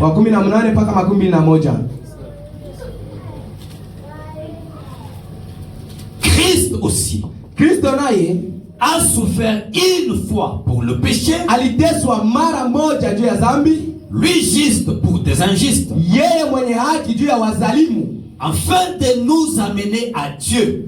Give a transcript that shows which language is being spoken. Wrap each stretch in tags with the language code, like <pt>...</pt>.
<sw>wa 18 mpaka 21.</sw> <fr>Christ aussi</fr> <sw>Kristo naye</sw> <fr>a souffert une fois pour le péché,</fr> <sw>aliteswa mara moja juu ya dhambi,</sw> <fr>lui juste pour des injustes,</fr> <sw>yeye mwenye haki juu ya wazalimu,</sw> <fr>afin de nous amener à Dieu,</fr>